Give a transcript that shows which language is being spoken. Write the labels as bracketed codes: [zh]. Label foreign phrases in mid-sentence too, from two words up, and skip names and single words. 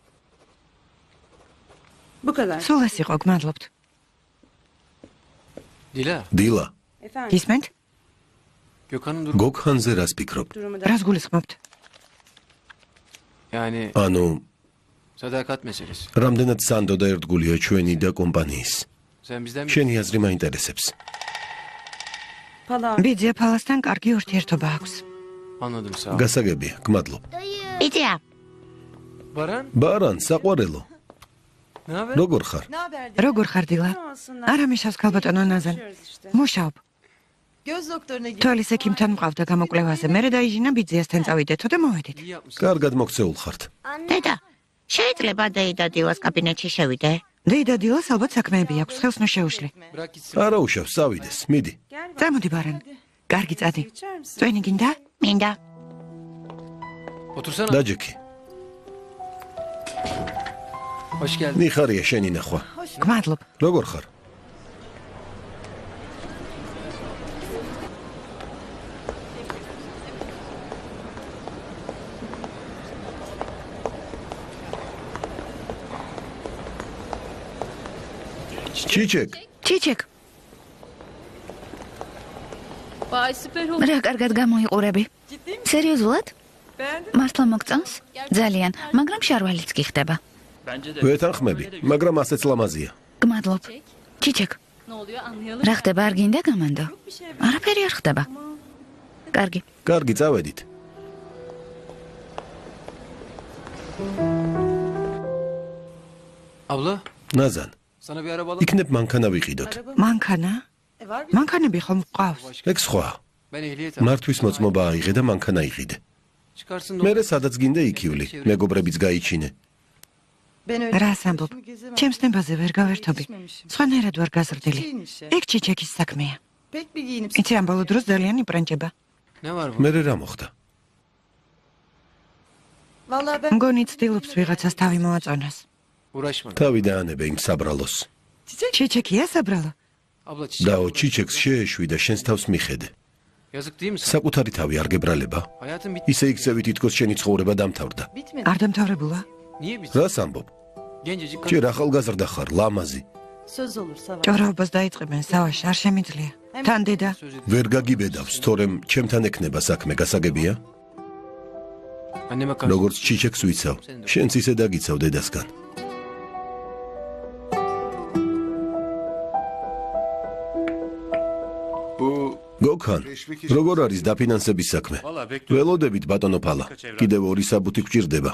[tr] Bu kadar. [ka] სულ ეს იყო, გმადლობთ. Dila, დილა, ისმენთ? [tr] Gökhan'ın durumu. [ka] გოგხანზე რას ფიქრობ? რას გულისხმობთ? [tr] Yani ანუ, sadakat meselesi. [ka] რამდენად სანდო და ერთგულია ჩვენი და კომპანიის. [tr] Sen bizden mi? [ka] შენი აზრი მაინტერესებს. ბიძია ფალასთან კარგი ურთიერთობა აქვს. [tr] Anladım sağ ol. [ka] გასაგებია, გმადლობ. ბიძია, Baran, ბარან, საყვარელო, [tr] ne haber? [ka] როგორ ხარ? როგორ ხარ დილა? არა მიშავს ქალბატონო ნაზან. მუშაობ. [tr] Göz doktoruna git. [ka] თვალის ექიმთან მყავდა გამოკვლევაზე. მერე დაიჟინა ბიძიასთან წავიდეთო და მოვედით. [tr] İyi yapmışsın. [ka] კარგად მოქცეულ ხართ. დედა, შეიძლება დეიდა დილას კაბინეტში შევიდე? დეიდა დილას ალბათ საქმეები აქვს, ხელს ნუ შეუშლი. [tr] Bırak gitsin. [ka] არა უშავს, წავიდეს, მიდი. წამოდი ბარან. კარგი წადი. წვენი გინდა? მინდა. [tr] Otursana. [ka] დაჯექი. [tr] Hoş geldin. [ka] მიხარია შენი ნახვა. გმადლობ. როგორ ხარ? ჩიჩეკ, ჩიჩეკ, [tr] Vay süper oldu. [ka] რა კარგად გამოიყურები. სერიოზულად? [tr] Beğendin? [ka] მართლა მოგწონს? ძალიან, მაგრამ შარვალიც კი ხდება. ვეთანხმები, მაგრამ ასეც ლამაზია. გმადლობ. ჩიჩეკ, [tr] Ne oluyor anlayalım. [ka] რა ხდება არ გინდა გამანდო? არაფერი არ ხდება. კარგი. კარგი, წავედით. [tr] Abla, [ka] ნაზან, [tr] sana bir araba alalım. [ka] იქნებ მანქანა ვიყიდოთ. მანქანა? მანქანები ხომ მყავს? ეგ სხვა. [tr] Ben ehliyet aldım. [ka] მართვის მოწმობა აიღე და მანქანა იყიდე. [tr] Çıkarsın da. [ka] მერე სადაც გინდა იქივლი, მეგობრებიც გაიჩინე. რას ამბობ? ჩემს ნებაზე ვერ გავერთობი. სხვანაირად ვარ გაზრდილი. ეგ ჩიჩეკის საქმეა. იცი ამ ბოლო დროს ძალიან იპრანჭება. [tr] Ne var bu? [ka] მერე რა მოხდა? მგონი ცდილობს ვიღაცას თავი მოაწონოს. [tr] Uğraşma. [ka] თავი დაანებე იმ საბრალოს. ჩიჩეკია საბრალო? [tr] Abla çiçek. [ka] დაო ჩიჩეკს შეეშვი და შენს თავს მიხედე. [tr] Yazık değil mi sana? [ka] საკუთარი თავი არ გებრალება. [tr] Hayatın bitti. [ka] ისე იქცევი თითქოს შენი ცხოვრება დამთავრდა. არ დამთავრებულა? [tr] Niye biz? [ka] რას ამბობ? [tr] Gencecik kadın. [ka] ჯერ ახალგაზრდა ხარ, ლამაზი. ჭორაობას დაიწყებენ სავაში, არ შემიძლია. თან დედა, [tr] Söz edin. [ka] ვერ გაგიბედავს, თორემ ჩემთან ექნება საქმე, გასაგებია? [tr] Anneme karşı. [ka] როგორც ჩიჩეკს ვიცავ, შენც ისე დაგიცავ დედასგან. გოგხან, როგორ არის დაფინანსების საქმე? ველოდებით ბატონო ფალა, კიდევ ორი საბუთი გვჭირდება.